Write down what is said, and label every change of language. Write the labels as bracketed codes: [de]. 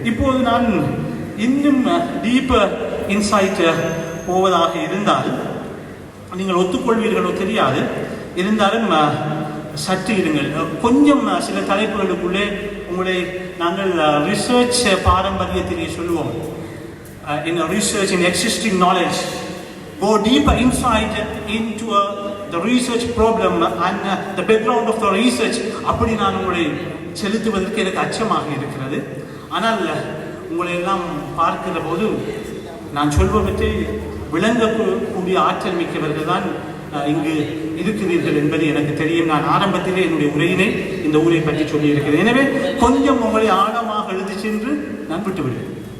[ta] இப்போது நான் இன்னும் [en] deeper inside [ta] போவதாக இருந்தால் நீங்கள் ஒத்துக்கொள்வீர்களோ தெரியாது, இருந்தாலும் சற்று இருங்கள். கொஞ்சம் சில தலைப்புகளுக்குள்ளே உங்களை நாங்கள் ரிசர்ச் பாரம்பரியத்திலே சொல்லுவோம். [en] In research in existing knowledge, go deeper insight into the research problem and the background of the research. [ta] அப்படி நான் உங்களை செலுத்துவதற்கு எனக்கு அச்சமாக இருக்கிறது. ஆனால் உங்களை எல்லாம் பார்க்கிற போது நான் சொல்பவற்றை விளங்கக்கூடிய ஆற்றல் மிக்கவர்கள் தான் இங்கு இருக்கிறீர்கள் என்பது எனக்கு தெரியும். நான் ஆரம்பத்திலே என்னுடைய உரையினை இந்த ஊரை பற்றி சொல்லியிருக்கிறேன். எனவே கொஞ்சம் உங்களை ஆழமாக எழுதி சென்று நான் விட்டுவிடுவேன்.